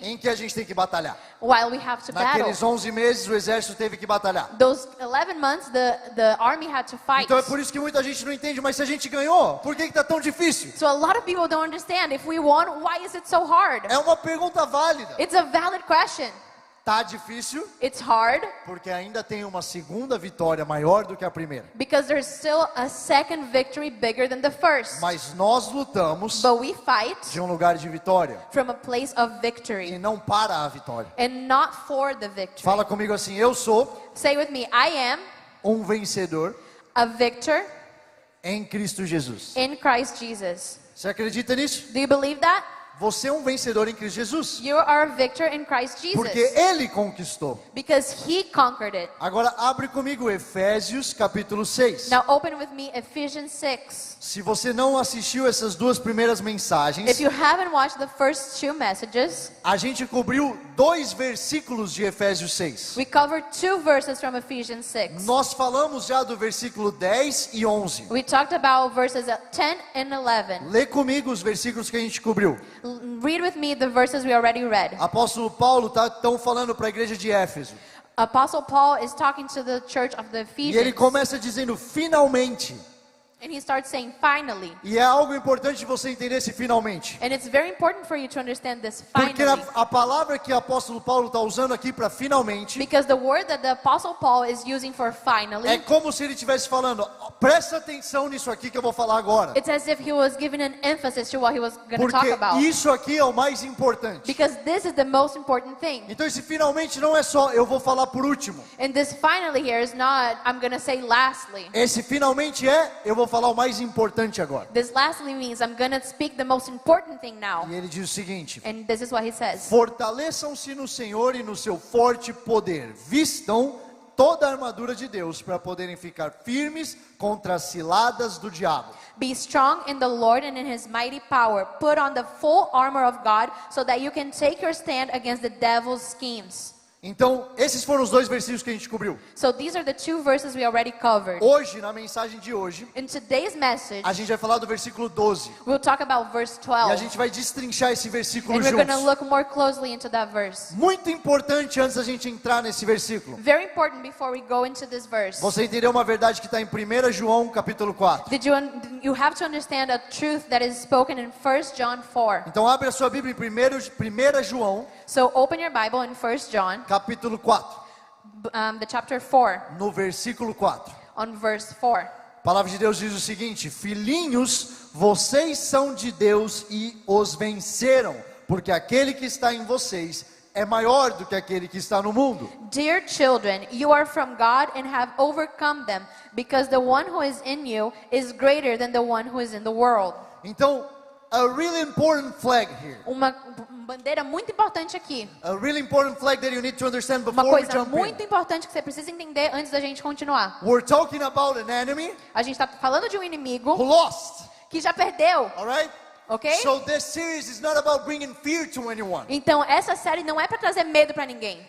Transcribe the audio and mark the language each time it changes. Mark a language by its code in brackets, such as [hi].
[pt] em que a gente tem que batalhar. [en] while we have to battle. [pt] Naqueles 11 meses o exército teve que batalhar. [en] Those 11 months, the army had to fight. [pt] Então é por isso que muita gente não entende, mas se a gente ganhou, por que está tão difícil? [en] So a lot of people don't understand. If we won, why is it so hard? [pt] É uma pergunta válida. [en] It's a valid question. [pt] Tá difícil [en] It's hard [pt] porque ainda tem uma segunda vitória maior do que a primeira. [en] because there's still a second victory bigger than the first. [pt] Mas nós lutamos [en] But we fight [pt] de um lugar de vitória [en] from a place of [pt] e [en] victory [pt] não para a vitória. [en] and not for the victory. [pt] Fala comigo assim, eu sou [en] Say with me, I am [pt] um vencedor [en] a victor [pt] em Cristo Jesus. [en] in Christ Jesus. [pt] Você acredita nisso? [en] Do you believe that? [pt] Você é um vencedor em Cristo Jesus. [en] You are a victor in Christ [pt] Porque [en] Jesus [pt] Ele conquistou. [en] because He conquered it. [pt] Agora abre comigo Efésios capítulo 6. [en] Now open with me Ephesians 6. [pt] Se você não assistiu essas duas primeiras mensagens, [en] If you haven't watched the first two messages, [pt] a gente cobriu 2 versículos de Efésios 6. [en] we covered 2 verses from Ephesians 6. [pt] Nós falamos já do versículo 10 e 11. [en] We talked about verses 10 and 11. [pt] Lê comigo os versículos que a gente cobriu. [en] Read with me the verses we already read. [pt] Apóstolo Paulo está falando para a igreja de Éfeso. [en] Apostle Paul is talking to the church of the [pt] E ele [en] Ephesians, [pt] começa dizendo finalmente. [en] and he starts saying finally. [pt] E é algo importante você entender esse finalmente. [en] And it's very important for you to understand this [pt] Porque [en] finally. [pt] a palavra que o apóstolo Paulo está usando aqui para finalmente [en] Because the word that the Apostle Paul is using for [pt] é [en] finally, [pt] como se ele estivesse falando, presta atenção nisso aqui que eu vou falar agora. [en] it's as if he was giving an emphasis to what he was going to talk [pt] Porque [en] about. [pt] isso aqui é o mais importante. [en] Because this is the most important thing. [pt] Então esse finalmente não é só eu vou falar por último. [en] And this finally here is not, I'm going to say lastly. [pt] Esse finalmente é eu vou falar o mais importante agora. [en] This lastly means I'm going to speak the most important thing now. [pt] E ele diz o seguinte: [en] And this is what he says. [pt] fortaleçam-se no Senhor e no seu forte poder. Vistam toda a armadura de Deus para poderem ficar firmes contra as ciladas do diabo. [en] Be strong in the Lord and in His mighty power. Put on the full armor of God so that you can take your stand against the devil's schemes. [pt] Então, esses foram os 2 versículos que a gente cobriu. [en] So these are the 2 verses we already covered. [pt] Hoje, na mensagem de hoje, [en] In today's message, [pt] a gente vai falar do versículo 12. [en] we'll talk about verse [pt] E a [en] 12. [pt] gente vai destrinchar esse versículo [en] And we're going to [pt] juntos. [en] look more closely into that verse. [pt] Muito importante antes da gente entrar nesse versículo. [en] Very important before we go into this verse. [pt] Você entendeu uma verdade que está em 1 João capítulo 4. [en] You have to understand a truth that is spoken in 1 John 4. [pt] Então abre a sua Bíblia em 1 João [en] So open your Bible in 1 John, [pt] capítulo 4, [en] the chapter 4, [pt] no versículo 4. [en] on verse 4. [pt] A palavra de Deus diz o seguinte: filhinhos, vocês são de Deus e os venceram, porque aquele que está em vocês é maior do que aquele que está no mundo. [en] Dear children, you are from God and have overcome them, because the one who is in you is greater than the one who is in the world. [pt] Então, [en] a really important flag here. [pt] Uma bandeira muito importante aqui. [en] A really important flag that you need to understand [pt] Uma [en] before we [pt] coisa [en] jump [pt] muito [en] in. [pt] importante que você precisa entender antes da gente continuar. [en] We're talking about an enemy [pt] A gente está falando de um inimigo [en] who lost, [pt] que já perdeu, [en] all right? [pt] ok? [en] So this series is not about bringing fear to anyone. [pt] Então essa série não é para trazer medo para ninguém.